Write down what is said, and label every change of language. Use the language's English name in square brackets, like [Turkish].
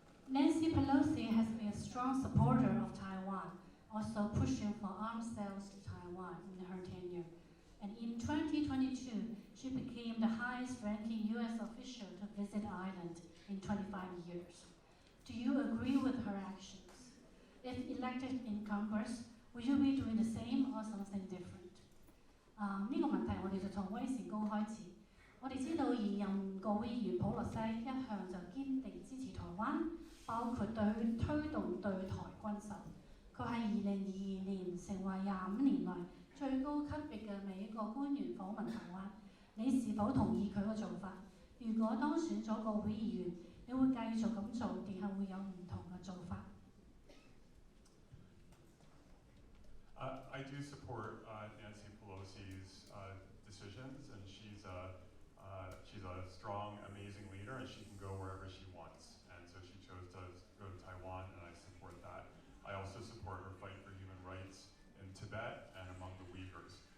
[English] Nancy Pelosi has been a strong supporter of Taiwan, also pushing for arms sales to Taiwan in her tenure. And in 2022, she became the highest-ranking U.S. official to visit the island in 25 years. Do you agree with her actions? If elected in Congress, will you be doing the same or something different? [Cantonese] 呢個問題我哋就從威士高開始。我哋知道現任國會議員普洛西一向就堅定支持台灣，包括推動對台軍售。佢喺2022年成為25年來最高級別嘅美國官員訪問台灣。你是否同意佢嘅做法？如果當選咗國會議員，你會繼續咁做，定係會有唔同嘅做法？ [English] I do support Nancy Pelosi's decisions, and she's a strong, amazing leader, and she can go wherever she wants. And so she chose to go to Taiwan, and I support that. I also support her fight for human rights in Tibet and among the Uyghurs.